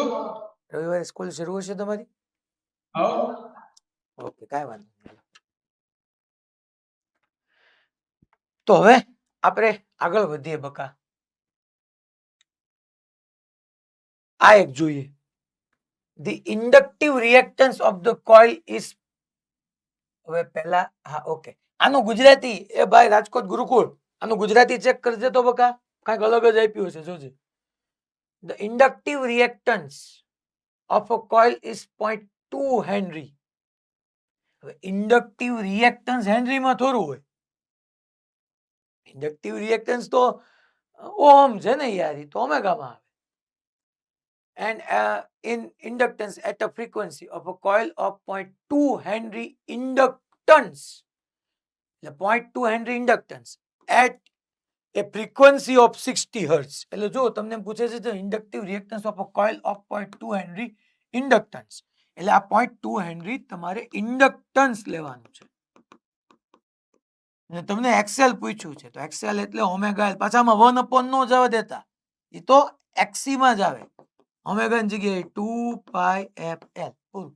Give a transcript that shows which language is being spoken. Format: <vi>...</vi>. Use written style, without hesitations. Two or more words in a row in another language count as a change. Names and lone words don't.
<gu>રવિવારે સ્કૂલ શરૂ હશે તમારી? આવો. ઓકે, કાંઈ વાંધો નહીં. તો હવે આપણે આગળ વધીએ બકા. આ એક જોઈએ.</gu> <en>The inductive reactance of the coil is,</en> <gu>હવે પહેલા હા ઓકે, આનું ગુજરાતી એ ભાઈ રાજકોટ ગુરુકુળ આનું ગુજરાતી ચેક કરજે તો બકા, કાંઈક અલગ જ આપ્યું હશે જોજે.</gu> <en>The inductive reactance of a coil is 0.2 હેનરી.</en> <gu>હવે</gu> <en>inductive reactance</en> <gu>હેનરીમાં થોડું હોય.</gu> <en>inductive reactance</en> <gu>તો ઓહમ છે ને યાર, એ તો ઓમેગામાં આવે.</gu> <en>And in inductance at a frequency of a coil of 0.2 Henry inductance, the 0.2 Henry inductance at a frequency of 60 Hertz.</en> <gu>એટલે જો તમને એમ પૂછે છે</gu> <en>inductive reactance of a coil of 0.2 Henry inductance,</en> <gu>એટલે આ 0.2 Henry તમારે inductance લેવાનું છે. અને તમને XL પૂછ્યું છે તો XL એટલે ઓમેગા L. પાછામાં 1 upon નો જવા દેતા, એ તો XC માં જ આવે. ઓમેગાની જગ્યાએ 2πfL પૂરું.</gu>